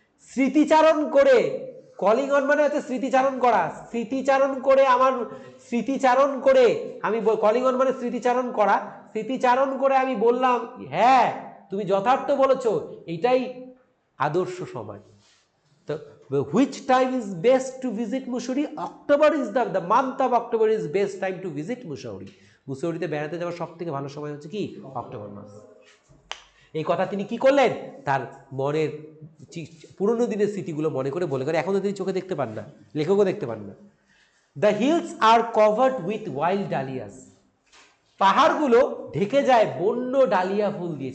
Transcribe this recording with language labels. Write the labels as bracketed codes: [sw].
[bn] স্মৃতিচারণ করে, calling on মানে হচ্ছে স্মৃতিচারণ করা, স্মৃতিচারণ করে আমার, স্মৃতিচারণ করে আমি, কলিং অন মানে স্মৃতিচারণ করা, স্মৃতিচারণ করে আমি বললাম হ্যাঁ তুমি যথার্থ বলেছ, এটাই আদর্শ সময়। [en] তো which time is best to visit Mussoorie? October is the month of October is best time to visit Mussoorie. [bn] মুসৌরিতে বেড়াতে যাওয়ার সব থেকে ভালো সময় হচ্ছে কি? অক্টোবর মাস। এই কথা তিনি কি করলেন? তার মনের পুরনো দিনের স্মৃতিগুলো মনে করে বলে করে, এখন তো তিনি চোখে দেখতে পান না, লেখকও দেখতে পান না। [en] The hills are covered with wild dahlias. [bn] পাহাড়গুলো ঢেকে যায় বন্য ডালিয়া ফুল দিয়ে।